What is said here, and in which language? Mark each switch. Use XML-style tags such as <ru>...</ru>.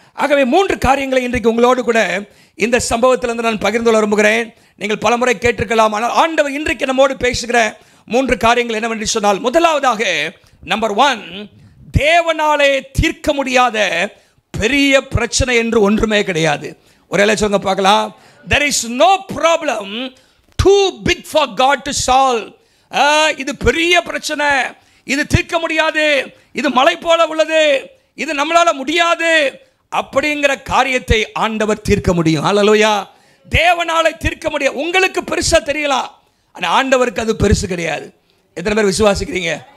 <ta>ஆகவே 3 காரியங்களை இன்றைக்கு உங்களோடு கூட இந்த சம்பவத்திலிருந்து நான் பகிர்ந்து கொள்ள விரும்புகிறேன். நீங்கள் பலமுறை கேட்டிருக்கலாம், ஆனால் ஆண்டவர் இன்றைக்கு நம்மோடு பேசுகிற 3 காரியங்கள் என்னவென்று சொன்னால், முதலாவதாக நம்பர் 1, தேவனாலே தீர்க்க முடியாத பெரிய பிரச்சனை என்று ஒன்றுமே கிடையாது. ஒரே சொல்லுங்க பார்க்கலாம்.</ta> <en>There is no problem too big for God to solve.</en> <ta>இது பெரிய பிரச்சனை, இது தீர்க்க முடியாது, இது மலை போல உள்ளது, இது நம்மளால முடியாது அப்படிங்கிற காரியத்தை ஆண்டவர் தீர்க்க முடியும். ஹல்லேலூயா. தேவனாலே தீர்க்க முடியும். உங்களுக்கு பெருசா தெரியலாம், ஆனா ஆண்டவருக்கு அது பெருசு கிடையாது. எத்தனை பேர் விசுவாசிக்கிறீங்க?</ta>